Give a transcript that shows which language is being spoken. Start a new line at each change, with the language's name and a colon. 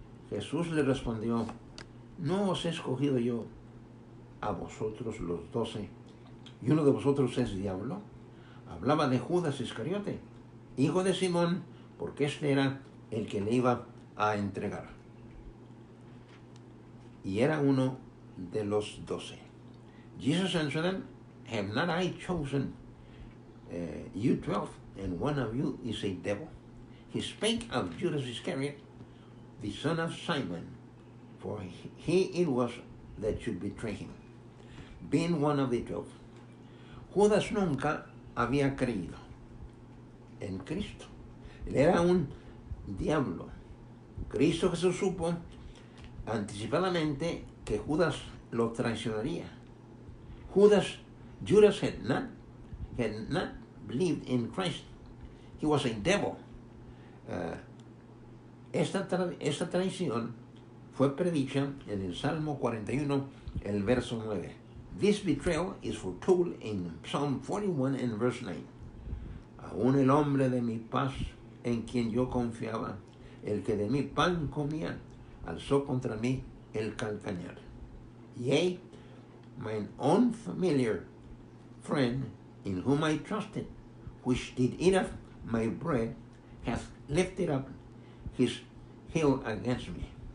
Spanish: Jesús le respondió, ¿no os he escogido yo a vosotros los 12, y uno de vosotros es diablo? Hablaba de Judas Iscariote, hijo de Simón, porque este era el que le iba a entregar. Y era uno de los 12.
English: Jesus answered them, have not I chosen you 12, and one of you is a devil? He spake of Judas Iscariot, the son of Simon, for he it was that should betray him, being one of the 12.
Spanish: Judas nunca había creído en Cristo. Él era un diablo. Cristo Jesús supo anticipadamente que Judas lo traicionaría.
English: Judas had not believed in Christ. He was a devil.
Spanish: Esta traición fue predicha en el Salmo 41, el verso 9.
English: This betrayal is foretold in Psalm 41 and verse 9.
Spanish: Aún el hombre de mi paz, en quien yo confiaba, el que de mi pan comía, alzó contra mí el calcañar.
English: Yea, mine own familiar friend, in whom I trusted, which did eat of my bread, hath lifted up his heel against me.